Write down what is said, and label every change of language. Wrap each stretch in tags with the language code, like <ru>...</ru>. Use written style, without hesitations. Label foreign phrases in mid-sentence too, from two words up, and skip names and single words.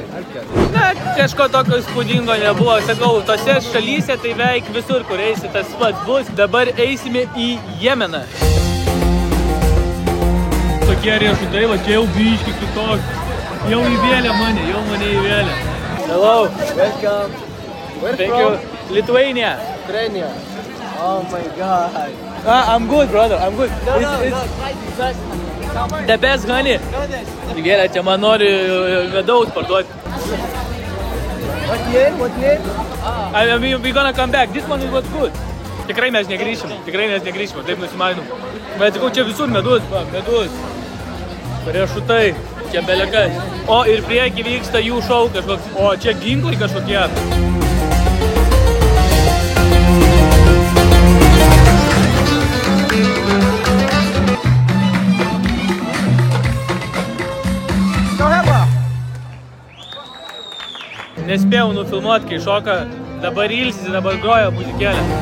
<lt>Na, kažko tokio įspūdingo nebuvo. Sakau, tose šalyse tai veik visur, kur eisi, tas pats bus. Dabar eisime į Jemeną. Tokie riešutai, va čia jau biški kitoks. Jau įvėlė mane įvėlė.</lt> <en>Hello. Welcome. Where Thank from? you. Lithuania. Ukraine. Oh my god. I'm good, brother. I'm good. The best honey.</en> <lt>Gerai, čia man nori medaus parduoti.</lt> <en>What name? We gonna come back. This one was good.</en> <lt>Tikrai mes negrįšim. Taip nusimainom. Bet sakau, čia visur medus. Riešutai. Čia belekas. O ir prieki vyksta jų šou kažkoks. O čia ginklai kažkokie. Nespėjau nufilmuoti, kai šoka, dabar ilsisi, dabar groja muzikėlė.</lt>